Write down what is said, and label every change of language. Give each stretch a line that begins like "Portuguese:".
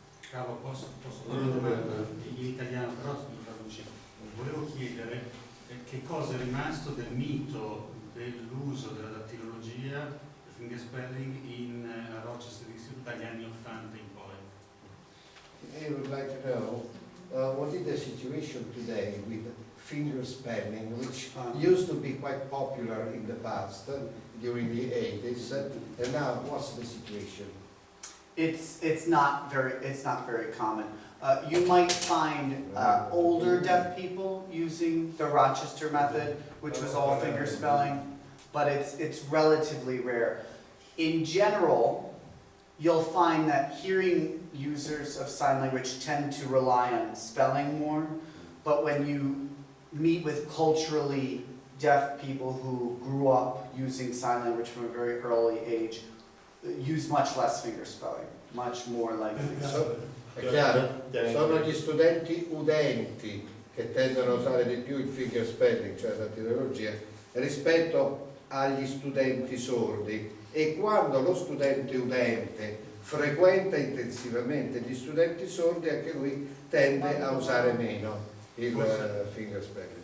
Italian: Carlo, posso fare una domanda in italiano, però mi traduci. Volevo chiedere che cosa è rimasto del mito dell'uso della dattilologia, del fingerspelling, a Rochester Institute dagli anni 80 in poi.
English: I would like to know what is the situation today with finger spelling, which used to be quite popular in the past, during the 80s, and now what's the situation? It's not very common. You might find older deaf people using the Rochester method, which was all finger spelling, but it's relatively rare. In general, you'll find that hearing users of sign language tend to rely on spelling more, but when you meet with culturally deaf people who grew up using sign language from a very early age, use much less finger spelling, much more like
Italian: È chiaro? Sono gli studenti udenti che tendono a usare di più il finger spelling, cioè la dattilologia, rispetto agli studenti sordi, e quando lo studente udente frequenta intensivamente gli studenti sordi, anche lui tende a usare meno il finger spelling.